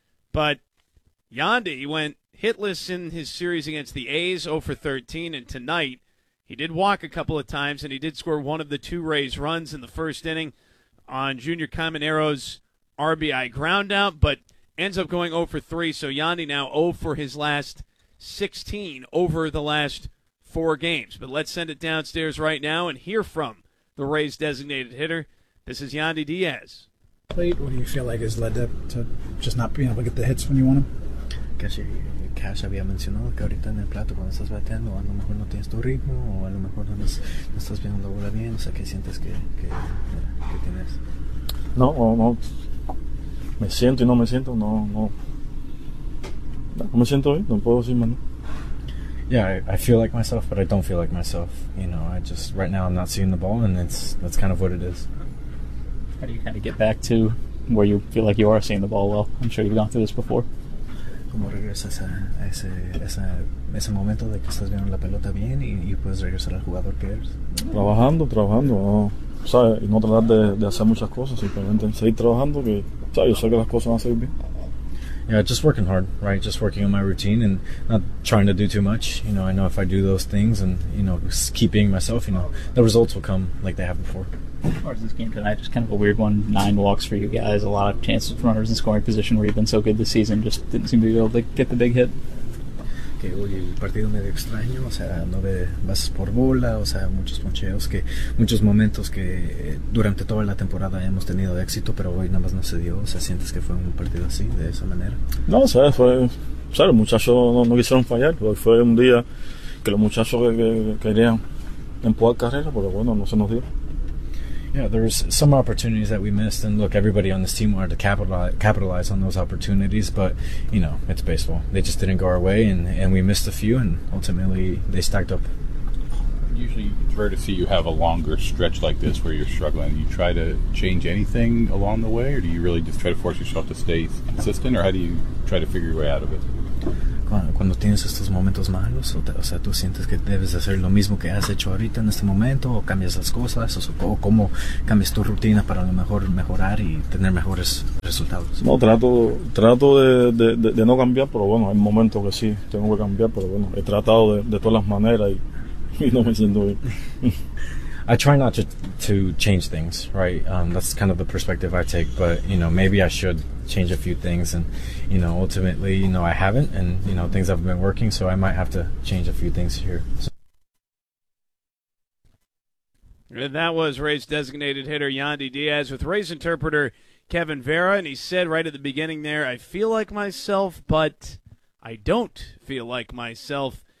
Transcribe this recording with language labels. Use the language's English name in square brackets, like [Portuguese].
[English] But Yandy went hitless in his series against the A's, 0-13, and tonight he did walk a couple of times, and he did score one of the two Rays runs in the first inning on Junior Caminero's RBI groundout, but ends up going 0-3, so Yandy now 0 for his last 16 over the last four games. But let's send it downstairs right now and hear from the Rays' designated hitter. This is Yandy Diaz. Plate, what do you feel like has led to just not being able to get the hits when you want them? [Spanish] Casi, Cash había mencionado que ahorita en el plato cuando estás bateando a lo mejor no tienes tu ritmo o a lo mejor no estás viendo la bola bien, o sea, ¿qué sientes que tienes? No. Me siento y no me siento, no. No me siento bien, no puedo decir, mano. [English] Yeah, I feel like myself, but I don't feel like myself. You know, I just, right now I'm not seeing the ball, and that's kind of what it is. How do you kind of get back to where you feel like you are seeing the ball well? I'm sure you've gone through this before. [Spanish] ¿Cómo regresas a ese momento de que estás viendo la pelota bien y puedes regresar al jugador que eres? Trabajando. Oh. Y no tratar de hacer muchas cosas, simplemente seguir trabajando, que yo sé que las cosas van a seguir bien. [English] Yeah, just working hard, right? Just working on my routine and not trying to do too much. You know, I know if I do those things and, you know, keep being myself, you know, the results will come like they have before. As far as this game tonight, just kind of a weird one. 9 walks for you guys, a lot of chances for runners in scoring position where you've been so good this season, just didn't seem to be able to get the big hit. [Spanish] Que hoy el partido medio extraño, o sea, 9 bases por bola, o sea, muchos poncheos, que muchos momentos que durante toda la temporada hemos tenido éxito, pero hoy nada más no se dio. O sea, ¿sientes que fue un partido así, de esa manera? No, o sea, fue, o sea, los muchachos no quisieron fallar. Hoy fue un día que los muchachos querían empujar carrera, pero bueno, no se nos dio. [English] Yeah, there's some opportunities that we missed, and look, everybody on this team wanted to capitalize on those opportunities, but, you know, it's baseball. They just didn't go our way, and we missed a few, and ultimately they stacked up. Usually it's rare to see you have a longer stretch like this where you're struggling. Do you try to change anything along the way, or do you really just try to force yourself to stay consistent, or how do you try to figure your way out of it? [Spanish] cuando tienes estos momentos malos, o sea, tú sientes que debes hacer lo mismo que has hecho ahorita en este momento, o cambias las cosas, o cómo cambias tu rutina para a lo mejor mejorar y tener mejores resultados? No, trato de no cambiar, pero bueno, hay momentos que sí, tengo que cambiar, pero bueno, he tratado de todas las maneras y no me siento bien. [English] I try not to change things, right? That's kind of the perspective I take, but, you know, maybe I should change a few things, and, you know, ultimately, you know, I haven't, and, you know, things haven't been working, so I might have to change a few things here. And that was Rays designated hitter Yandy Diaz with Rays interpreter Kevin Vera, and he said right at the beginning there, I feel like myself, but I don't feel like myself.